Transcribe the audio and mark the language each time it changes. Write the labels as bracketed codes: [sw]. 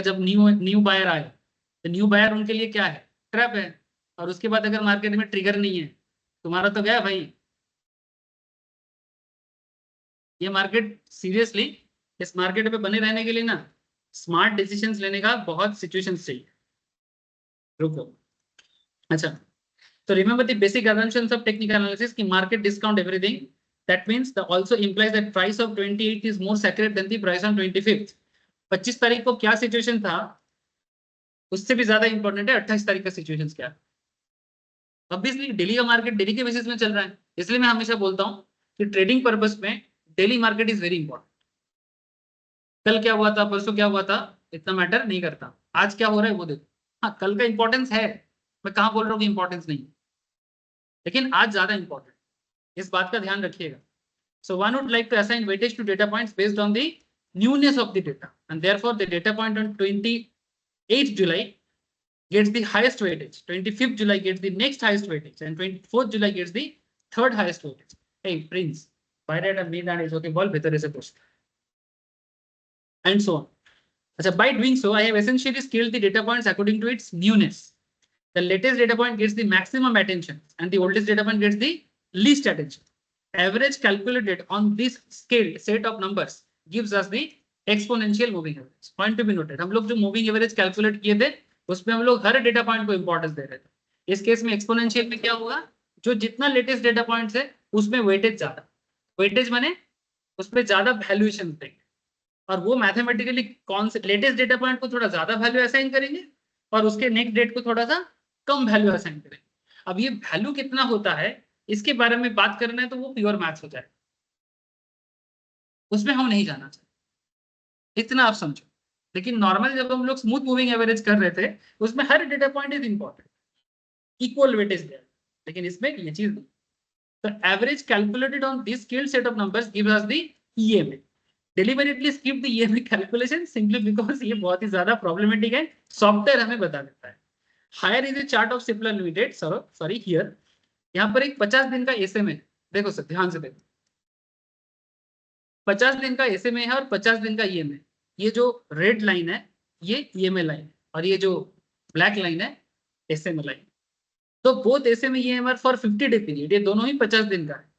[hi] जब new buyer आए. तो न्यू बायर उनके लिए क्या है? ट्रैप है. और उसके बाद अगर मार्केट में ट्रिगर नहीं है, तुम्हारा तो गया भाई. ये मार्केट सीरियसली, इस मार्केट पे बने रहने के लिए ना स्मार्ट डिसीजंस लेने का बहुत सिचुएशंस चाहिए. रुको. अच्छा, तो [en] Remember the basic assumptions of technical analysis कि market discount everything. That means that also implies that price of 28 is more sacred than the price on 25th. [hi] 25 तारीख को क्या सिचुएशन था उससे भी ज्यादा इंपॉर्टेंट है 28 तारीख का सिचुएशन क्या है. ऑब्वियसली डेली का मार्केट डेली के बेसिस में चल रहा है. इसलिए मैं हमेशा बोलता हूँ कि ट्रेडिंग पर्पस में [en] Daily market is very important. [hi] कल क्या हुआ था, परसों क्या हुआ था, इतना मैटर नहीं करता. आज क्या हो रहा है वो देखो. हाँ, कल का इंपॉर्टेंस है, मैं कहाँ बोल रहा हूँ कि इंपॉर्टेंस नहीं. लेकिन आज ज्यादा इंपॉर्टेंट, इस बात का ध्यान रखिएगा. [en] So one would like to assign weightage to data points based on the newness of the data, and therefore the data point on 28th July gets the highest weightage, 25th July gets the next highest weightage, and 24th July gets the third highest weightage. Hey Prince, by that I mean that is okay. Ball better is a question, and so on. So by doing so, I have essentially scaled the data points according to its newness. The latest data point gets the maximum attention, and the oldest data point gets the least attention. Average calculated on this scaled set of numbers gives us the exponential moving average. Point to be noted. [hi] हम लोग जो moving average calculate किए थे उसमें हम लोग हर data point को importance दे रहे थे. इस केस में exponential में क्या होगा, जो जितना latest data points है उसमें weightage ज्यादा, weightage माने उसमें ज्यादा valuation देंगे, और वो मैथमेटिकली कौन से लेटेस्ट डेटा पॉइंट को थोड़ा ज्यादा वैल्यू असाइन करेंगे और उसके नेक्स्ट डेट को थोड़ा सा कम वैल्यू असाइन करेंगे. अब ये वैल्यू कितना होता है इसके बारे में बात करना है तो वो प्योर मैथ्स हो जाए, उसमें हम नहीं जाना चाहते, इतना आप समझो. लेकिन नॉर्मल जब हम लोग स्मूथ मूविंग एवरेज कर रहे थे उसमें हर data point [en] is important, equal weightage there, [hi] लेकिन इसमें ये चीज नहीं. [en] तो average calculated on this scaled set of numbers gives us the EMA. Deliberately skip the EMA calculation simply because [hi] ये बहुत ही ज्यादा प्रॉब्लमेटिक है, सॉफ्टवेयर हमें बता देता है. [en] Higher is a chart of Cipla Limited, sorry here. [hi] यहाँ पर एक 50 दिन का SMA, देखो सर ध्यान से देखो, 50 दिन का SMA है और 50 दिन का EMA. ये जो रेड लाइन है ये EMA लाइन और ये जो ब्लैक लाइन है SMA लाइन. तो [en] both SMA EMA for 50 day period, [hi] ये दोनों ही 50 दिन का है.